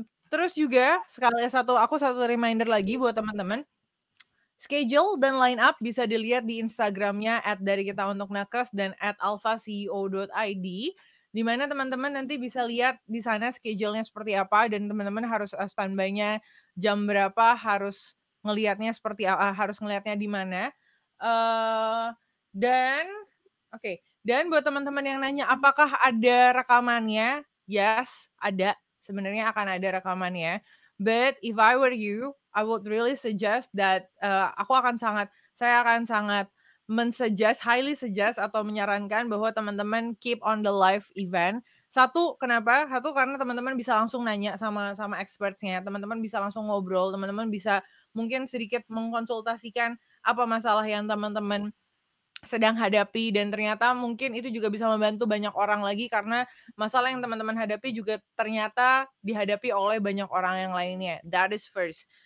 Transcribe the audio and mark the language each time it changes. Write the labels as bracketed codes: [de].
[id] Terus juga aku satu reminder lagi buat teman-teman, schedule dan line up bisa dilihat di Instagramnya @darikitauntuknakes dan @alfaceo.id, di mana teman-teman nanti bisa lihat di sana schedule-nya seperti apa dan teman-teman harus, standby-nya jam berapa, harus ngelihatnya di mana. Eee, dan oke, dan buat teman-teman yang nanya apakah ada rekamannya? [en] Yes, [id] ada, sebenarnya akan ada rekamannya. [en] But if I were you, I would really suggest that, [id] saya akan sangat [en] highly suggest [id] atau menyarankan bahwa teman-teman [en] keep on the live event. [id] Satu, kenapa? Satu, karena teman-teman bisa langsung nanya sama sama experts-nya, teman-teman bisa langsung ngobrol, teman-teman bisa mungkin sedikit mengkonsultasikan apa masalah yang teman-teman sedang hadapi dan ternyata mungkin itu juga bisa membantu banyak orang lagi karena masalah yang teman-teman hadapi juga ternyata dihadapi oleh banyak orang yang lainnya. [en] That is first.